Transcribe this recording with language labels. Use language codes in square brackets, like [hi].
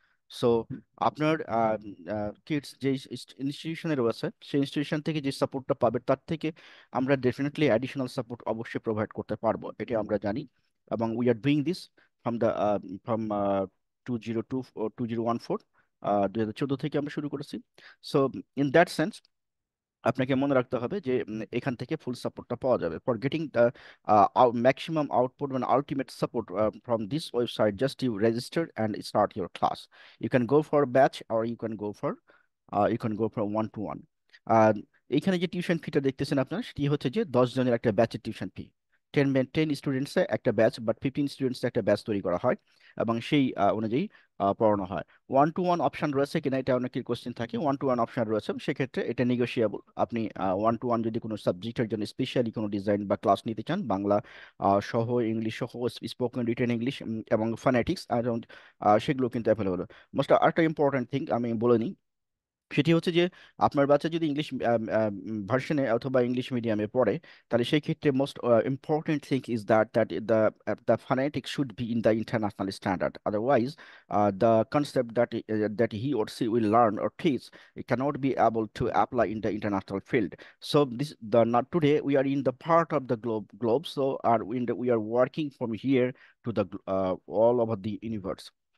[bn] So আপনার kids যে ইনস্টিটিউশনে রয়েছে, সেই ইনস্টিটিউশন থেকে যে সাপোর্টটা পাবে, তার থেকে আমরা ডেফিনেটলি অ্যাডিশনাল সাপোর্ট অবশ্যই প্রোভাইড করতে পারবো, এটা আমরা জানি। [en] এবং we are doing this from the from 2002 or 2014 2014 [bn] থেকে আমরা শুরু করেছি। [en] so in that sense [bn] আপনাকে মনে রাখতে হবে যে এখান থেকে ফুল সাপোর্টটা পাওয়া যাবে [en] For getting the maximum output মানে ultimate support from this website just you register and start your class you can go for batch আর you can go for one to one. [bn] আর এইখানে যে টিউশন ফিটা দেখতেছেন আপনার সেটি হচ্ছে যে 10 জনের একটা ব্যাচের টিউশন ফি। 10 স্টুডেন্টসে একটা ব্যাচ, বাট 15 স্টুডেন্টসে একটা ব্যাচ তৈরি করা হয় এবং সেই অনুযায়ী পড়ানো হয়। ওয়ান টু ওয়ান অপশন রয়েছে কিনা এটা অনেকের কোশ্চেন থাকে। ওয়ান টু ওয়ান অপশন রয়েছে, সেক্ষেত্রে এটা নেগোশিয়েবল। আপনি ওয়ান টু ওয়ান যদি কোনো সাবজেক্টের জন্য স্পেশালি কোনো ডিজাইন বা ক্লাস নিতে চান, বাংলা সহ, ইংলিশ সহ, স্পোকেন রিটেন ইংলিশ এবং ফনেটিক্স অ্যারাউন্ড, সেগুলো কিন্তু অ্যাভেলেবল। মোস্ট আরেকটা ইম্পর্টেন্ট থিং আমি বলে নিই, সেটি হচ্ছে যে আপনার বাচ্চা যদি ইংলিশ ভার্সনে অথবা ইংলিশ মিডিয়ামে পড়ে, তাহলে সেই ক্ষেত্রে [en] Most important thing is that the phonetic should be in the international standard. Otherwise the concept that he or she will learn or teach, it cannot be able to apply in the international field. So this the not today we are in the part of the globe, so we are working from here to the all over the universe.